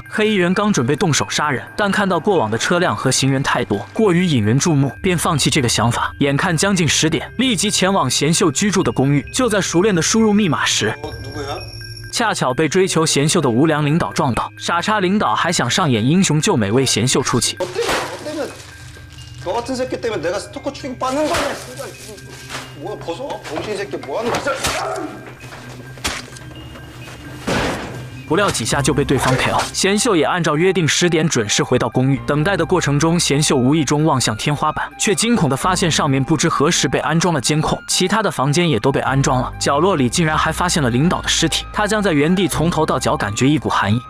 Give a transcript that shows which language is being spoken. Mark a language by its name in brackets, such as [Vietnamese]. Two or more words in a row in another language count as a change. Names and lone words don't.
[Chinese] 黑衣人刚准备动手杀人，但看到过往的车辆和行人太多，过于引人注目，便放弃这个想法。眼看将近10点，立即前往贤秀居住的公寓。就在熟练的输入密码时，恰巧被追求贤秀的无良领导撞到。傻叉领导还想上演英雄救美，为贤秀出气。 [Korean] 너 같은 새끼 때문에 내가 스토커 추잉 빠는 거냐? 뭐야 벗어? 병신 새끼 뭐 하는 거야? [Chinese] 不料几下就被对方 KO。贤秀也按照约定10点准时回到公寓。等待的过程中，贤秀无意中望向天花板，却惊恐地发现上面不知何时被安装了监控，其他的房间也都被安装了。角落里竟然还发现了领导的尸体，他将在原地从头到脚感觉一股寒意。